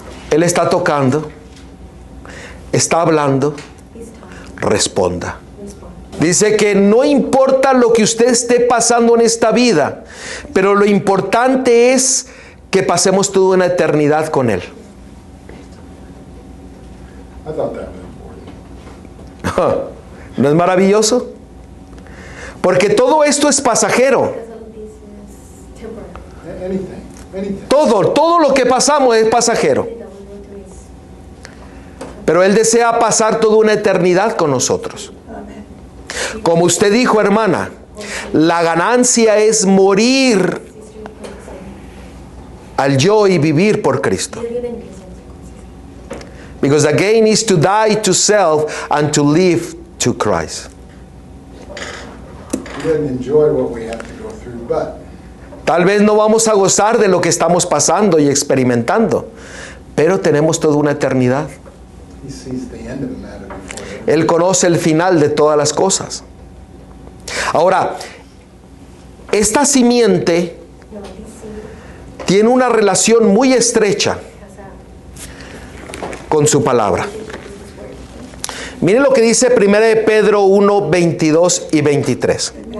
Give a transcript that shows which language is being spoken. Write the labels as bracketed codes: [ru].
[es] Él está tocando, está hablando. Responda. Dice que no importa lo que usted esté pasando en esta vida, pero lo importante es que pasemos toda una eternidad con Él. [en] I thought that was important. [es] ¿No es maravilloso? Porque todo esto es pasajero. [en] Anything. [es] Todo lo que pasamos es pasajero. Pero Él desea pasar toda una eternidad con nosotros. Como usted dijo, hermana, la ganancia es morir al yo y vivir por Cristo. [en] Because the gain is to die to self and to live to Christ. We didn't enjoy what we have to go through, but [es] Tal vez no vamos a gozar de lo que estamos pasando y experimentando, pero tenemos toda una eternidad. [en] he sees the end of the matter before it. [es] Él conoce el final de todas las cosas. Ahora, esta simiente tiene una relación muy estrecha con su palabra. Miren lo que dice 1 de Pedro 1, 22 y 23.